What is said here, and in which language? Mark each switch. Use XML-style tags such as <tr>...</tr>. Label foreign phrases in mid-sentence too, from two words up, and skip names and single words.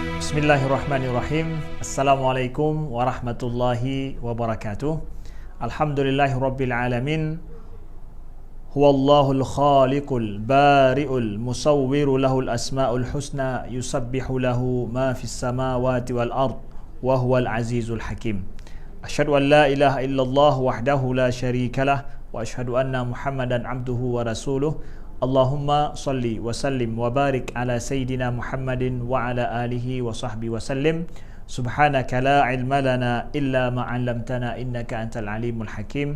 <ar>بسم الله الرحمن الرحيم. السلام عليكم ورحمة الله وبركاته. الحمد لله رب العالمين. هو الله الخالق البارئ المصور له الأسماء الحسنى يسبح له ما في السماوات والأرض وهو العزيز الحكيم. أشهد أن لا إله إلا الله وحده لا شريك له وأشهد أن محمدا عبده ورسوله. اللهم صل وسلم وبارك على سيدنا محمد وعلى آله وصحبه وسلم. سبحانك لا علم لنا إلا ما علمتنا إنك أنت العليم الحكيم.</ar>